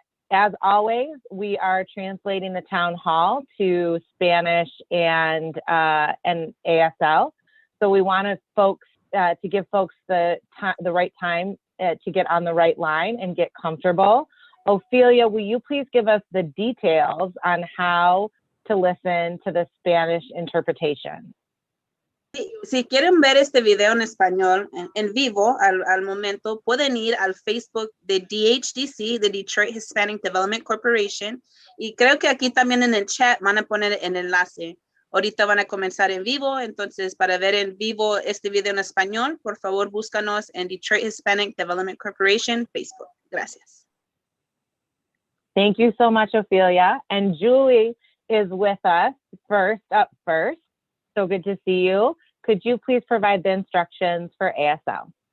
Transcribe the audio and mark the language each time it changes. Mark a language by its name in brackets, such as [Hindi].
[English] As always, we are translating the town hall to Spanish and ASL. So we want to give folks the right time to get on the right line and get comfortable. Ophelia, will you please give us the details on how to listen to the Spanish interpretation? [Spanish] Si quieren ver este video en español en vivo al momento, pueden ir al Facebook de DHDC, de Detroit Hispanic Development Corporation, y creo que aquí también en el chat van a poner el enlace. Ahorita van a comenzar en vivo, entonces para ver en vivo este video en español, por favor búscanos en Detroit Hispanic Development Corporation Facebook. Gracias. [English] Thank you so much, Ophelia. And Julie is with us up first. So good to see you. Could you please provide the instructions for ASL?